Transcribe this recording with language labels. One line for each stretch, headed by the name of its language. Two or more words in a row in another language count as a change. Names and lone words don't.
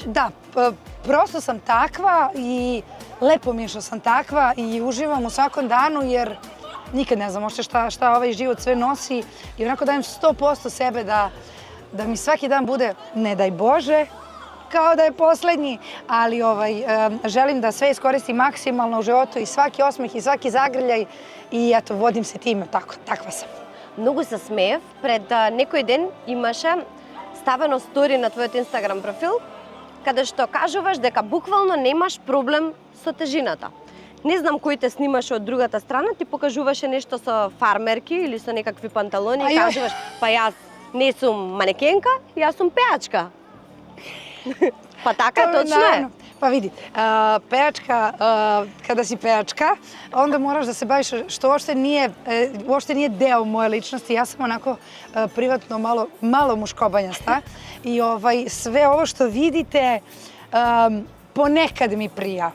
Serbian: Da, prosto sam takva i lepo mi je što sam takva i uživam u svakom danu jer nikad ne znam ošte šta ovaj život sve nosi i onako dajem 100% sebe da mi svaki dan bude, ne daj Bože, kao da je poslednji, ali želim da sve iskoristim maksimalno u životu i svaki osmeh i svaki zagrljaj i eto, vodim se time, takva sam.
Macedonian: Многу се смеев, пред некој ден имаше ставено стори на твојот Инстаграм профил, каде што кажуваш дека буквално немаш проблем со тежината. Не знам кој те снимаше од другата страна, ти покажуваше нешто со фармерки или со некакви панталони и кажуваш, па јас не сум манекенка, јас сум пејачка. Pa така,
Serbian: točno je. Pa vidi, pejačka, kada si pejačka, onda moraš da se baviš što uopšte nije deo moje ličnosti. Ja sam onako privatno malo muškobanjasta i sve ovo što vidite ponekad mi prija.